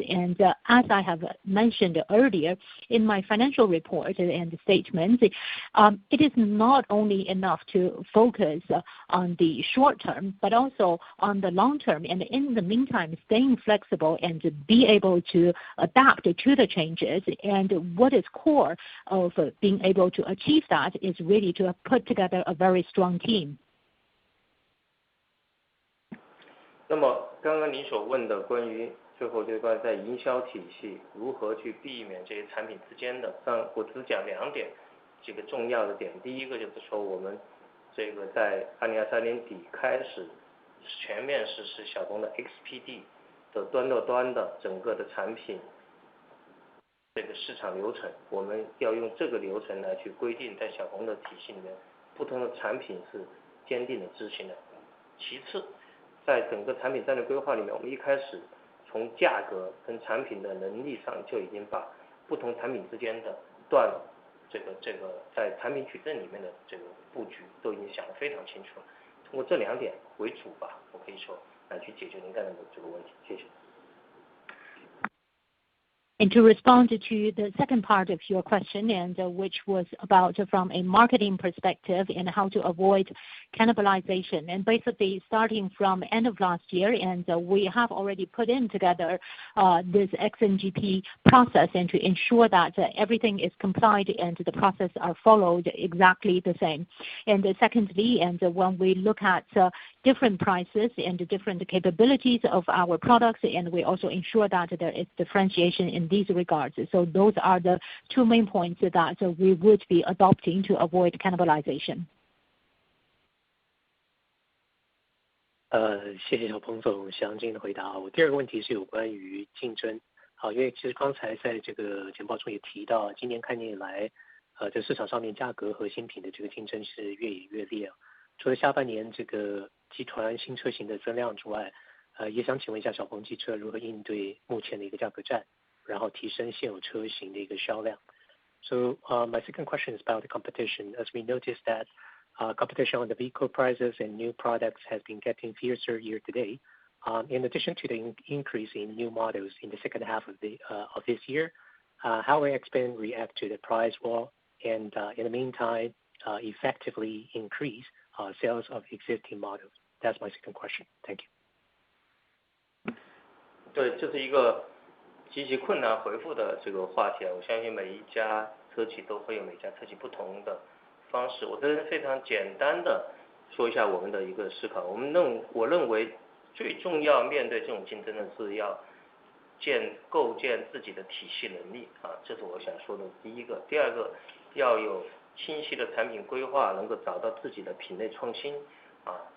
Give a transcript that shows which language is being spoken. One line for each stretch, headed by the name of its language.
English: And as I have mentioned earlier in my financial report and statement, it is not only enough to focus on the short term, but also on the long term, and in the meantime staying flexible and be able to adapt to the changes. And what is core of being able to achieve that is really to put together a very strong team.
Chinese: 那么刚刚您所问的关于最后这块在营销体系如何去避免这些产品之间的，我只讲2点，几个重要的点。第一个就是说，我们这个在2023年底开始全面实施小鹏的 XPD 的端到端的整个的产品这个市场流程，我们要用这个流程来去规定，在小鹏的体系里面，不同的产品是坚定的执行的。其次，在整个产品战略规划里面，我们一开始从价格跟产品的能力上就已经把不同产品之间的这个在产品矩阵里面的这个布局都已经想得非常清楚了。通过这2点为主吧，我可以说来去解决您刚才的这个问题。谢谢。
English: And to respond to the second part of your question, and which was about from a marketing perspective and how to avoid cannibalization. And basically starting from end of last year, and we have already put in together this XNGP process and to ensure that everything is complied and the process are followed exactly the same. And secondly, and when we look at different prices and different capabilities of our products, and we also ensure that there is differentiation in these regards. So those are the 2 main points that we would be adopting to avoid cannibalization.
Chinese: 谢谢小鹏总详尽的回答。我第2个问题是有关于竞争。因为其实刚才在这个简报中也提到，今年开年以来，在市场上面价格和新品的这个竞争是越演越烈。除了下半年这个集团新车型的增量之外，也想请问一下小鹏汽车如何应对目前的一个价格战，然后提升现有车型的一个销量。
English: So my second question is about the competition. As we noticed that competition on the vehicle prices and new products has been getting fiercer year to date. In addition to the increase in new models in the second half of this year, how will Xpeng react to the price war and in the meantime effectively increase sales of existing models? That's my second question. Thank you.
Chinese: 对，这是一个极其困难回复的这个话题，我相信每一家车企都会有每家车企不同的方式。我这边非常简单的说一下我们的一个思考。我认为最重要面对这种竞争的是要构建自己的体系能力啊，这是我想说的第一个。第2个，要有清晰的产品规划，能够找到自己的品类创新啊。